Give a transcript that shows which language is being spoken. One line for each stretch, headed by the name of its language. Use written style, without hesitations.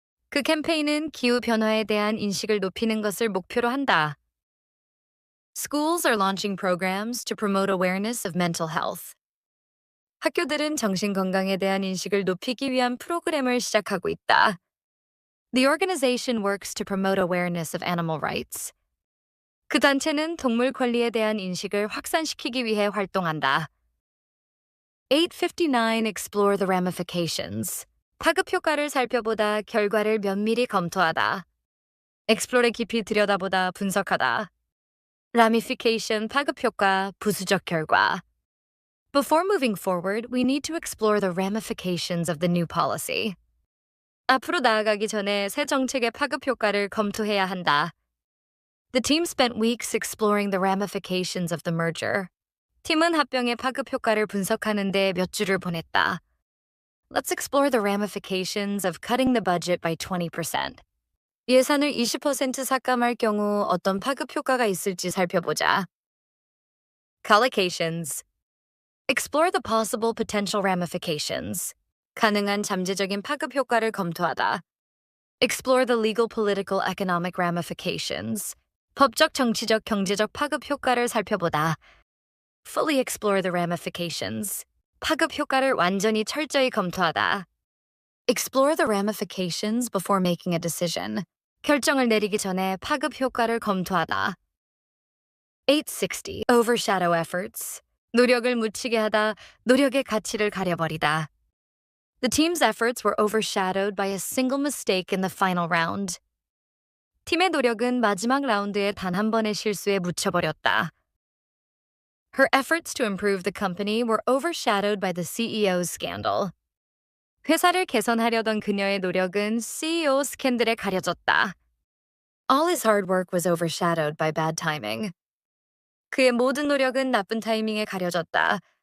Korean: 그 캠페인은 기후 변화에 대한 인식을 높이는 것을 목표로 한다.
English: Schools are launching programs to promote awareness of mental health.
Korean: 학교들은 정신 건강에 대한 인식을 높이기 위한 프로그램을 시작하고 있다.
English: The organization works to promote awareness of animal rights.
Korean: 그 단체는 동물 권리에 대한 인식을 확산시키기 위해 활동한다.
English: 8:59 Explore the ramifications.
Korean: 파급 효과를 살펴보다 결과를 면밀히 검토하다. Explore의 깊이 들여다보다 분석하다. Ramification 파급 효과, 부수적 결과.
English: Before moving forward, we need to explore the ramifications of the new policy.
Korean: 앞으로 나아가기 전에 새 정책의 파급 효과를 검토해야 한다.
English: The team spent weeks exploring the ramifications of the merger.
Korean: 팀은 합병의 파급 효과를 분석하는 데 몇 주를 보냈다.
English: Let's explore the ramifications of cutting the budget by 20%.
Korean: 예산을 20% 삭감할 경우 어떤 파급 효과가 있을지 살펴보자.
English: Collocations. Explore the possible potential ramifications.
Korean: 가능한 잠재적인 파급 효과를 검토하다.
English: Explore the legal, political, economic ramifications.
Korean: 법적, 정치적, 경제적 파급 효과를 살펴보다.
English: Fully explore the ramifications.
Korean: 파급 효과를 완전히 철저히 검토하다.
English: Explore the ramifications before making a decision.
Korean: 결정을 내리기 전에 파급 효과를 검토하다.
English: 8:60 Overshadow efforts.
Korean: 노력을 묻히게 하다, 노력의 가치를 가려버리다.
English: The team's efforts were overshadowed by a single mistake in the final round.
Korean: 팀의 노력은 마지막 라운드의 단 한 번의 실수에 묻혀버렸다.
English: Her efforts to improve the company were overshadowed by the CEO's scandal.
Korean: 회사를 개선하려던 그녀의 노력은 CEO 스캔들에 가려졌다.
English: All his hard work was overshadowed by bad timing.
Korean: 그의 모든 노력은 나쁜 타이밍에 가려졌다.